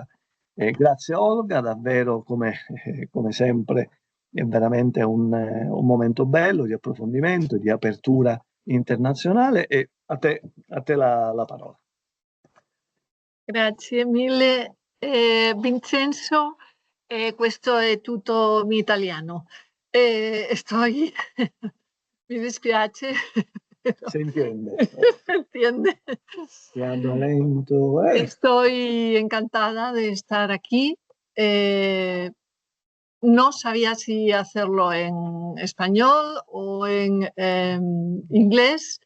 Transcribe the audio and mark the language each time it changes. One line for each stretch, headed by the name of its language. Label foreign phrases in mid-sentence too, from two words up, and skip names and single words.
Italian: Grazie Olga, davvero come sempre è veramente un momento bello di approfondimento, di apertura internazionale e a te la parola. Grazie mille Vincenzo, questo è tutto in italiano. Mi dispiace.
Spanish: Se entiende. Se entiende. Hablo lento. Estoy encantada de estar aquí. No sabía si hacerlo en español o en inglés.